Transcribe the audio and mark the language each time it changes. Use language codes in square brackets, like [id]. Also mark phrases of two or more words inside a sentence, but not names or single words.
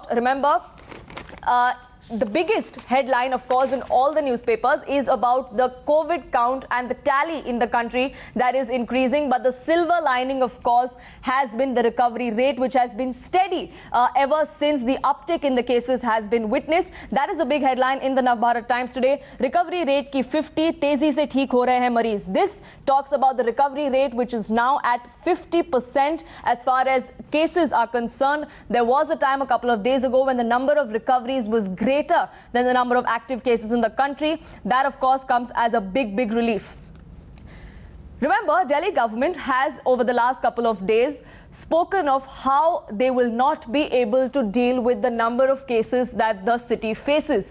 [en] Remember, the biggest headline, of course, in all the newspapers is about the COVID count and the tally in the country that is increasing. But the silver lining, of course, has been the recovery rate, which has been steady ever since the uptick in the cases has been witnessed. That is a big headline in the Navbharat Times today. Recovery rate [hi] की 50, तेज़ी से ठीक हो रहे हैं मरीज़. [en] This talks about the recovery rate, which is now at 50% as far as cases are concerned. There was a time a couple of days ago when the number of recoveries was great. greater than the number of active cases in the country. That, of course, comes as a big relief. Remember, Delhi government has, over the last couple of days, spoken of how they will not be able to deal with the number of cases that the city faces.